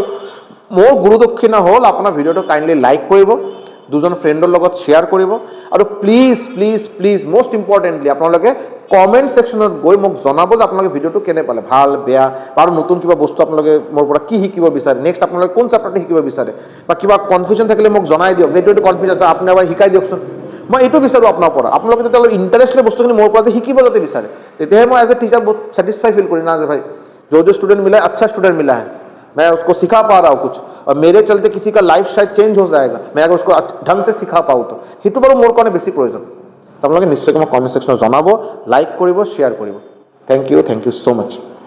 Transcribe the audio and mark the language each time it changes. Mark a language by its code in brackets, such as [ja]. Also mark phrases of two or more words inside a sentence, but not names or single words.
[as] মোৰ গুৰুদক্ষিণা হ'ল আপোনাৰ ভিডিঅ'টো [en] kindly like [as] কৰিব, 2জন ফ্ৰেণ্ডৰ লগত শ্বেয়াৰ কৰিব, আৰু [en] please please please most importantly [as] আপোনালোকে [en] comment section [as] গৈ মোক জনাব যে আপোনালোকে ভিডিঅ'টো কেনে পালে, ভাল বেয়া, আৰু নতুন কিবা বস্তু আপোনালোকে মোৰ পৰা কি শিকিব বিচাৰে, নেক্সট আপোনালোকে কোন চেপ্টাৰটো শিকিব বিচাৰে, বা কিবা কনফিউজন থাকিলে মোক জনাই দিয়ক যে এইটো কনফিউজন আছে, আপুনি এবাৰ শিকাই দিয়কচোন। মই এইটো বিচাৰোঁ আপোনাৰ পৰা, আপোনালোকে যাতে অলপ ইণ্টাৰেষ্ট লৈ বস্তুখিনি মোৰ পৰা যে শিকিব যাতে বিচাৰে, তেতিয়াহে মই [en] as a teacher [as] বহুত [en] satisfy feel [as] কৰিম না যে ভাই [hi] जो स्टूडेंट मिला है अच्छा स्टूडेंट मिला है, मैं उसको सिखा पा रहा हूँ कुछ, और मेरे चलते किसी का लाइफ शायद चेंज हो जाएगा, मैं अगर उसको ढंग से सिखा पाऊँ तो [as] সেইটো বাৰু মোৰ কাৰণে বেছি প্ৰয়োজন। আপোনালোকে নিশ্চয়কৈ মোক [en] comment section [as] জনাব, লাইক কৰিব, শ্বেয়াৰ কৰিব। [en] thank you so much.